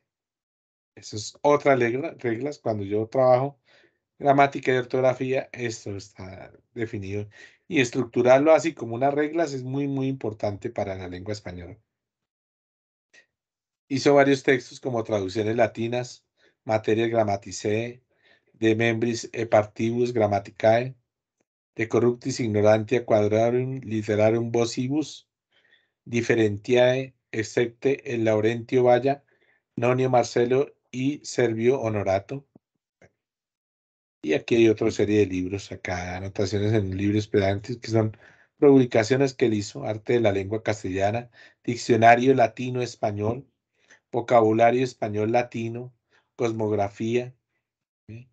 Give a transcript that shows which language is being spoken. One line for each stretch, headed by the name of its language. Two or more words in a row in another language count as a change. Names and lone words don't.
Spanish: Esas es otras reglas. Cuando yo trabajo gramática y ortografía, esto está definido. Y estructurarlo así como unas reglas es muy, muy importante para la lengua española. Hizo varios textos como traducciones latinas, Materias Grammaticae, De Membris e Partibus Grammaticae, De Corruptis Ignorantia Quadrarum Literarum Vocibus, Differentiae, excepte el Laurentio Valla, Nonio Marcelo y Servio Honorato. Y aquí hay otra serie de libros, acá anotaciones en un libro esperantes, que son publicaciones que él hizo, Arte de la Lengua Castellana, Diccionario Latino-Español, Vocabulario Español Latino, Cosmografía, ¿sí?